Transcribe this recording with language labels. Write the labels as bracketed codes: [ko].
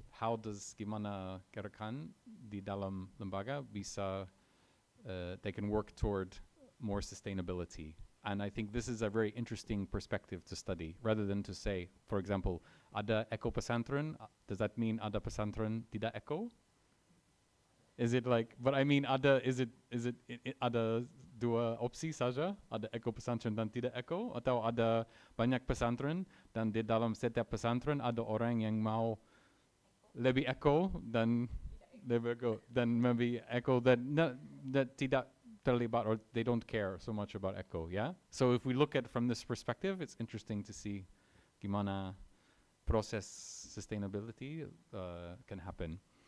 [en] How does [id] gimana gerakan di dalam lembaga bisa [en] they can work toward more sustainability. And I think this is a very interesting perspective to study, rather than to say, for example, [id] ada eco pesantren, [en] does that mean [id] ada pesantren tidak eco? [en] Is it like, but I mean, is it [id] ada dua opsi saja, ada eco pesantren dan tidak eco, atau ada banyak pesantren dan di dalam setiap pesantren ada orang yang mau lebih eco dan lebih eco dan [en] maybe eco that [id] tidak terlibat, [en] or they don't care so much about eco, yeah? So if we look at it from this perspective, it's interesting to see [id] gimana proses [en] sustainability can happen.